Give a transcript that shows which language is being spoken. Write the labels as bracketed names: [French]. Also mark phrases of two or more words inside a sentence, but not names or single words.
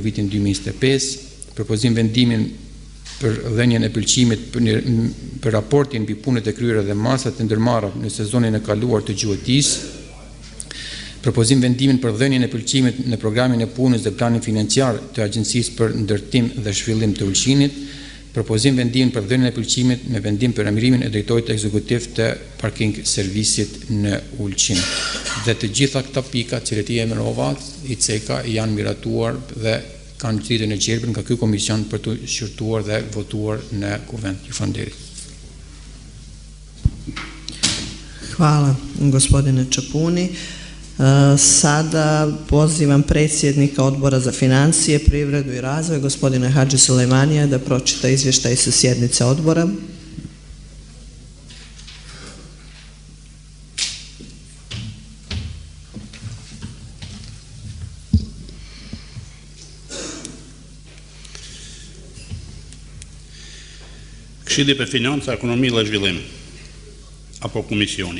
[Albanian] vitin 2025, propozim vendimin për dhënien e pëlqimit për raportin mbi punët e kryera dhe masat të ndërmarra në sezonin e kaluar të gjuhëtisë, propozim vendimin për dhënien e pëlqimit në programin e punës dhe planin financiar të Agjencisë për Ndërtim dhe Zhvillim të Ulqinit, propozim vendimin për dhënien e pëlqimit me vendim për emërimin e drejtorit ekzekutiv të parking servisit në Ulqin. Dhe të gjitha këta pika që i emërova, i ceka janë miratuar dhe kanë dritën e gjelbër nga ky komision për të shqyrtuar dhe votuar në kuvend. Ju falenderoj. [Serbian] Hvala, gospodine Čepuni. Sada pozivam predsjednika Odbora za financije, privredu i razvoj, gospodina Hadži Sulejmanija, da pročita izvještaj sa sjednice odbora. [Albanian] Këshilli për Financa, Ekonomi dhe Zhvillim, apo Komisioni.